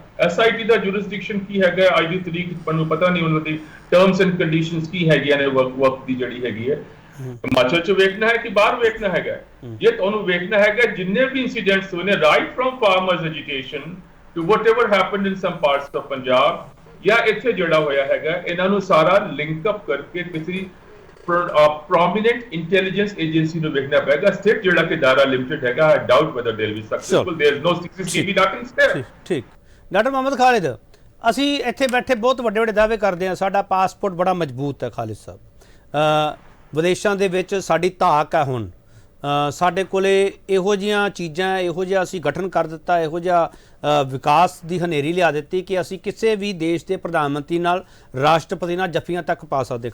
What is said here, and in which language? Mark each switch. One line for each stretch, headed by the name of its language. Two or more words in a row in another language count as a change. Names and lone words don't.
Punjabi: ਐਸਆਈਟੀ ਦਾ ਜੁਰਿਸਡਿਕਸ਼ਨ ਕੀ ਹੈਗਾ, ਅੱਜ ਦੀ ਤਰੀਕ ਮੈਨੂੰ ਪਤਾ ਨਹੀਂ ਉਹਨਾਂ ਦੀ
English: terms and conditions
Punjabi: ਕੀ ਹੈਗੀਆਂ ਨੇ ਵਕਤ ਦੀ ਜਿਹੜੀ ਹੈਗੀ ਹੈ। ਹਿਮਾਚਲ ਚ ਵੇਖਣਾ ਹੈ ਕਿ ਬਾਹਰ ਵੇਖਣਾ ਹੈਗਾ? ਜੇ ਤੁਹਾਨੂੰ ਵੇਖਣਾ ਹੈਗਾ ਜਿੰਨੇ ਵੀ ਇੰਸੀਡੈਂਟਸ ਹੋਏ ਨੇ,
English: right from farmers agitation to whatever happened in some parts of Punjab,
Punjabi: ਜਾਂ ਇੱਥੇ ਜਿਹੜਾ ਹੋਇਆ ਹੈਗਾ, ਇਹਨਾਂ ਨੂੰ ਸਾਰਾ
English: link up
Punjabi: ਕਰਕੇ ਕਿਸੇ
English: prominent intelligence agency
Punjabi: ਨੂੰ ਵੇਖਣਾ ਪਏਗਾ। ਸਟੇਟ ਜਿਹੜਾ ਕਿ ਦਾਰਾ ਲਿਮਟਿਡ ਹੈਗਾ,
English: I doubt whether they'll be successful. There's no CCTV, nothing's there.
Punjabi: ਠੀਕ। ਡਾਕਟਰ ਮੁਹੰਮਦ ਖਾਲਿਦ, ਅਸੀਂ ਇੱਥੇ ਬੈਠੇ ਬਹੁਤ ਵੱਡੇ ਵੱਡੇ ਦਾਅਵੇ ਕਰਦੇ ਹਾਂ, ਸਾਡਾ ਪਾਸਪੋਰਟ ਬੜਾ ਮਜ਼ਬੂਤ ਹੈ ਖਾਲਿਦ ਸਾਹਿਬ, ਵਿਦੇਸ਼ਾਂ ਦੇ ਵਿੱਚ ਸਾਡੀ ਧਾਕ ਹੈ, ਹੁਣ ਸਾਡੇ ਕੋਲੇ ਇਹੋ ਜਿਹੀਆਂ ਚੀਜ਼ਾਂ, ਇਹੋ ਜਿਹਾ ਅਸੀਂ ਗਠਨ ਕਰ ਦਿੱਤਾ, ਇਹੋ ਜਿਹਾ ਵਿਕਾਸ ਦੀ ਹਨੇਰੀ ਲਿਆ ਦਿੱਤੀ ਕਿ ਅਸੀਂ ਕਿਸੇ ਵੀ ਦੇਸ਼ ਦੇ ਪ੍ਰਧਾਨ ਮੰਤਰੀ ਨਾਲ, ਰਾਸ਼ਟਰਪਤੀ ਨਾਲ ਜੱਫੀਆਂ ਤੱਕ ਪਾ ਸਕਦੇ।